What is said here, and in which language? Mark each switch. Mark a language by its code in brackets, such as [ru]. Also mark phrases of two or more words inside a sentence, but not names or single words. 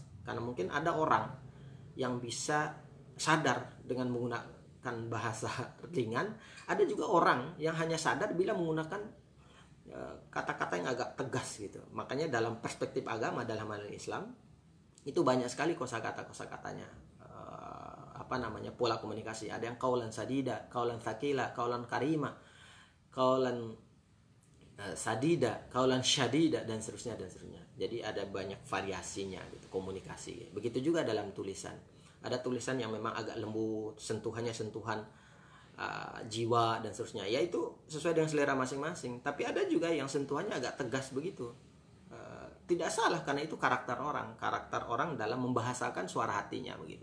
[id] Karena mungkin ada orang yang bisa sadar dengan menggunakan bahasa ringan, ada juga orang yang hanya sadar bila menggunakan kata-kata yang agak tegas gitu. Makanya dalam perspektif agama, dalam hal Islam, itu banyak sekali kosakatanya, pola komunikasi. Ada yang [ar] قولا سديدا قولا ثقيلا قولا كريما قولا سديدا قولا شديدا, [id] dan seterusnya. Jadi ada banyak variasinya gitu komunikasi. Begitu juga dalam tulisan. Ada tulisan yang memang agak lembut, sentuhannya sentuhan jiwa dan seterusnya. Ya itu sesuai dengan selera masing-masing. Tapi ada juga yang sentuhannya agak tegas begitu. Tidak salah karena itu karakter orang dalam membahasakan suara hatinya begitu.